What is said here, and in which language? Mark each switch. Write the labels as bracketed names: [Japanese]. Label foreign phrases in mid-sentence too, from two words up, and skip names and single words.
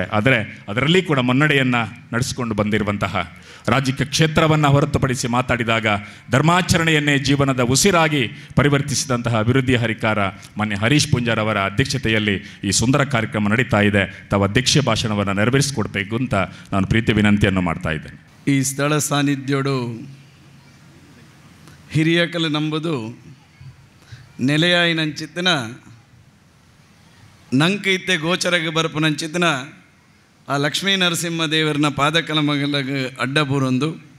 [Kannada] ಆದರೆ ಅದರಲ್ಲಿ ಕೂಡ ಮುನ್ನಡೆಯನ್ನು ನಡೆಸಿಕೊಂಡು ಬಂದಿರುವಂತಹ ರಾಜಕೀಯ ಕ್ಷೇತ್ರವನ್ನು ಹೊರತುಪಡಿಸಿ ಮಾತಾಡಿದಾಗ ಧರ್ಮಾಚರಣೆಯನ್ನೇ ಜೀವನದ ಉಸಿರಾಗಿ ಪರಿವರ್ತಿಸಿದಂತಹ ಅಭಿವೃದ್ಧಿ ಹರಿಕಾರ ಮಾನ್ಯ ಹರೀಶ್ ಪೂಂಜಾರವರ ಅಧ್ಯಕ್ಷತೆಯಲ್ಲಿ ಈ ಸುಂದರ ಕಾರ್ಯಕ್ರಮ ನಡೀತಾ ಇದೆ. ತಾವು ಅಧ್ಯಕ್ಷೀಯ ಭಾಷಣವನ್ನು ನೆರವೇರಿಸಿಕೊಡ್ಬೇಕು ಅಂತ ನಾನು ಪ್ರೀತಿ ವಿನಂತಿಯನ್ನು ಮಾಡ್ತಾ ಇದ್ದೇನೆ. [Tulu] ಈ ಸ್ಥಳ ಸಾನ್ನಿಧ್ಯೋಡು ಹಿರಿಯಕಲು ನಂಬುದು ನೆಲೆಯಾಯಿನಂಚಿತ್ತಿನ ನಂಕೈತೆ ಗೋಚರಗೆ ಬರ್ಪುನಂಚಿತ್ತಿನ ಆ ಲಕ್ಷ್ಮೀ ನರಸಿಂಹ ದೇವರನ್ನ ಪಾದಕಲಮಗಲಗೆ ಅಡ್ಡಬೂರೊಂದು